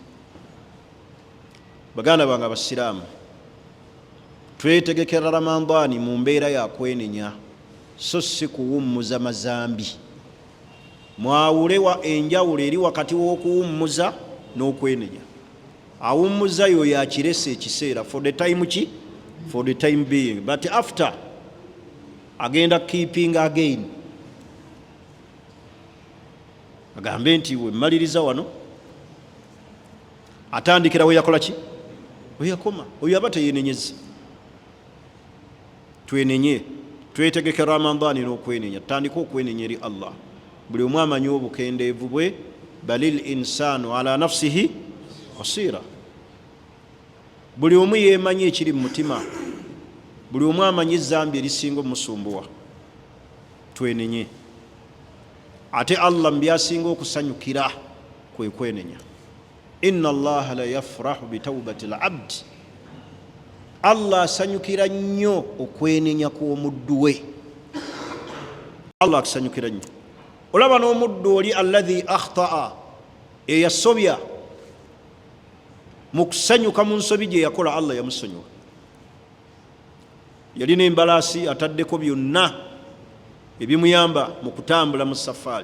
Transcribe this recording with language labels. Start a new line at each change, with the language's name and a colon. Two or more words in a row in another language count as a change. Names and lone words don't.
Ganda: Baganda bange abasiraamu, twetegekera Ramadaan mu mbeera ya kwenenya, so si kuwummuza mazambi. Mwawulewa enjawulo eri wakati w'okuwummuza n'okwenenya. Awummuza yo yakirese ekiseera
English: for the time
Ganda: ki?
English: For the time being. But after agenda keeping again.
Ganda: Agambe nti we mmaliriza wano atandikira we yakola ki? We yakoma. Oyo aba teyenenyeza. Twenenye, twetegekera Ramadaan n'okwenenya. Tandika okwenenya eri Allah. Buli omu amanyi obukendeevu bwe.
Arabic: بل الإنسان على نفسه بصيرة.
Ganda: Buli omu yeemanyi ekiri mu mutima. Buli omu amanyi ezzambi erisinga omusumbuwa. Twenenye. Ate Allah mbyasinga okusanyukira kwe kwenenya.
Arabic: إن الله ليفرح بتوبة العبد.
Ganda: Allah asanyukira nnyo okwenenya kw'omuddu we. Allah asanyukira nnyo. Olaba n'omuddu oli
Arabic: الذي أخطأ,
Ganda: eyasobya mu kusanyuka mu nsobi gye yakola, Allah yamusonyiwa. Yalina embalaasi ataddeko byonna ebimuyamba mu kutambula mu safaari.